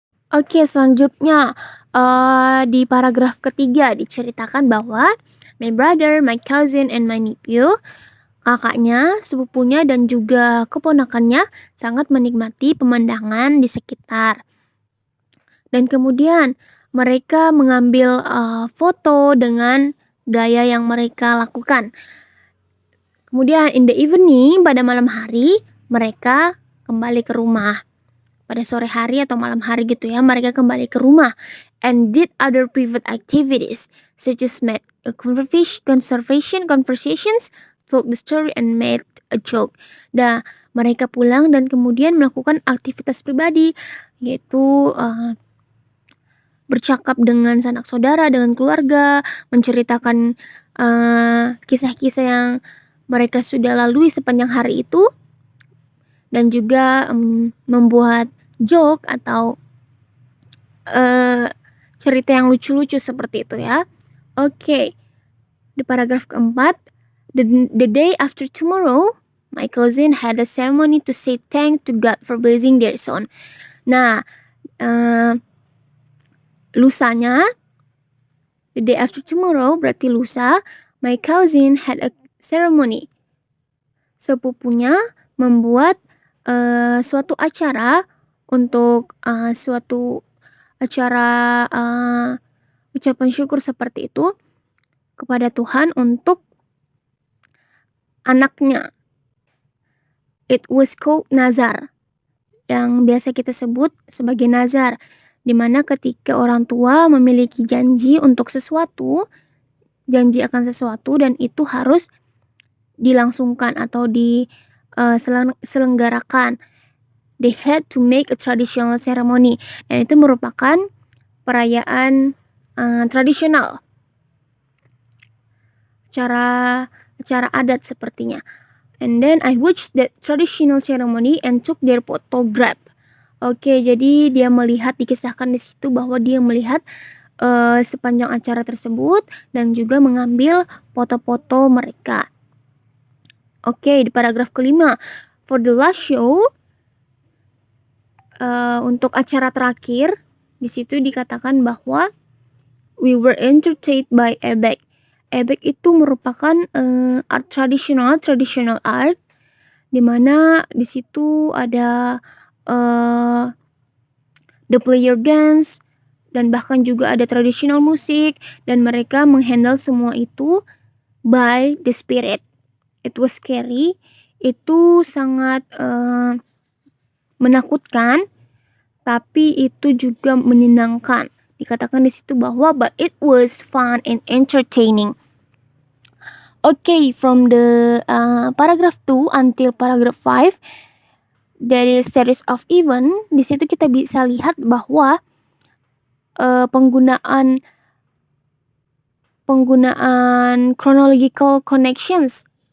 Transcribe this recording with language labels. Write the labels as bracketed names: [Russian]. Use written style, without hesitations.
[Indonesian] Oke, selanjutnya di paragraf ketiga diceritakan bahwa [English] my brother, my cousin, and my nephew, [Indonesian] kakaknya, sepupunya, dan juga keponakannya sangat menikmati pemandangan di sekitar. Dan kemudian mereka mengambil foto dengan gaya yang mereka lakukan. Kemudian [English] in the evening, [Indonesian] pada malam hari, mereka kembali ke rumah. Pada sore hari atau malam hari gitu ya, mereka kembali ke rumah [English] and did other private activities such as made a conversations, told the story and made a joke. [Indonesian] Nah, mereka pulang dan kemudian melakukan aktivitas pribadi, yaitu bercakap dengan sanak saudara, dengan keluarga, menceritakan kisah-kisah yang mereka sudah lalui sepanjang hari itu, dan juga membuat joke atau cerita yang lucu-lucu seperti itu ya. [English] Oke, [Indonesian] di paragraf keempat, [English] the day after tomorrow, my cousin had a ceremony to say thank to God for blessing their son. [Indonesian] Nah, lusanya, [English] the day after tomorrow [Indonesian] berarti lusa, [English] my cousin had a ceremony. [Indonesian] Sepupunya membuat suatu acara untuk suatu acara ucapan syukur seperti itu kepada Tuhan untuk anaknya. [English] It was called [Indonesian] nazar, yang biasa kita sebut sebagai nazar, dimana ketika orang tua memiliki janji untuk sesuatu, janji akan sesuatu, dan itu harus dilangsungkan atau diselenggarakan. [English] They had to make a traditional ceremony, [Indonesian] dan itu merupakan perayaan tradisional, acara adat sepertinya. [English] And then I watched that traditional ceremony and took their photograph. [Indonesian] Oke, jadi dia melihat, dikisahkan di situ bahwa dia melihat sepanjang acara tersebut dan juga mengambil foto-foto mereka. Oke, di paragraf kelima, [English] for the last show, [Indonesian] untuk acara terakhir, di situ dikatakan bahwa [English] we were entertained by ebek. [Indonesian] Ebek itu merupakan art traditional art, dimana di situ ada the player dance, dan bahkan juga ada traditional musik, dan mereka menghandle semua itu [English] by the spirit. It was scary, [Indonesian] itu sangat menakutkan, tapi itu juga menyenangkan. Dikatakan di situ bahwa [English] but it was fun and entertaining. Okay, from the paragraph 2 until paragraph 5, dari series of event, [Indonesian] di situ kita bisa lihat bahwa penggunaan [English] chronological connections.